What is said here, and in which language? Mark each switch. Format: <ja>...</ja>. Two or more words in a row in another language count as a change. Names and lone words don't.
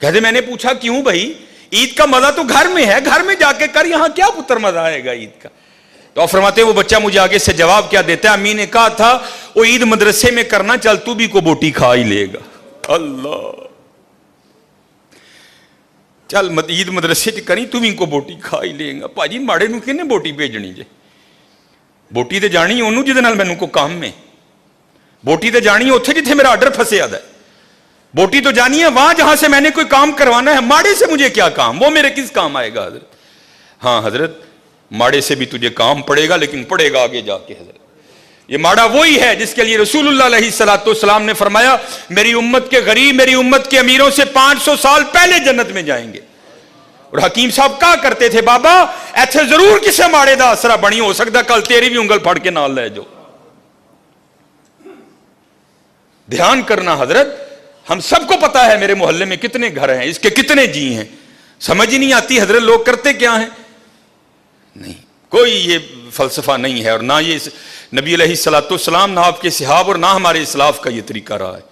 <ur>کہتے میں نے پوچھا کیوں بھائی؟ عید کا مزہ تو گھر میں ہے، گھر میں جا کے کر، یہاں کیا پتر مزہ آئے گا عید کا؟ تو آپ فرماتے ہیں وہ بچہ مجھے آگے سے جواب کیا دیتا ہے، امی نے کہا تھا وہ عید مدرسے میں کرنا، چل تو بھی کو بوٹی کھا ہی لے گا۔</ur> <pa>اللہ، چل عید مدرسے چ کری تو بھی کو بوٹی کھا ہی لے گا۔ پاجی ماڑے نو کنے بوٹی بھیجنی جے؟ بوٹی تے جانی انہوں جہدے نال مینوں کو کام میں، بوٹی تے جانی ہے اتھے جتھے میرا آرڈر پھسیا ہے،</pa> <ur>بوٹی تو جانی ہے وہاں جہاں سے میں نے کوئی کام کروانا ہے۔ ماڑے سے مجھے کیا کام، وہ میرے کس کام آئے گا حضرت؟ ہاں حضرت ماڑے سے بھی تجھے کام پڑے گا، لیکن پڑے گا آگے جا کے حضرت۔ یہ ماڑا وہی ہے جس کے لیے رسول اللہ علیہ السلام نے فرمایا میری امت کے غریب میری امت کے امیروں سے 500 سال پہلے جنت میں جائیں گے۔</ur> <pa>اور حکیم صاحب کہا کرتے تھے بابا ایتھے ضرور کسے ماڑے دا اثرا بنی، ہو سکتا کل تیری بھی انگل پھڑ کے نال لے جو۔</pa> <ur>دھیان کرنا حضرت، ہم سب کو پتا ہے میرے محلے میں کتنے گھر ہیں، اس کے کتنے جی ہیں، سمجھ ہی نہیں آتی حضرت لوگ کرتے کیا ہیں۔ نہیں، کوئی یہ فلسفہ نہیں ہے، اور نہ یہ نبی علیہ السلام، نہ آپ کے صحاب، اور نہ ہمارے اسلاف کا یہ طریقہ رہا ہے۔</ur>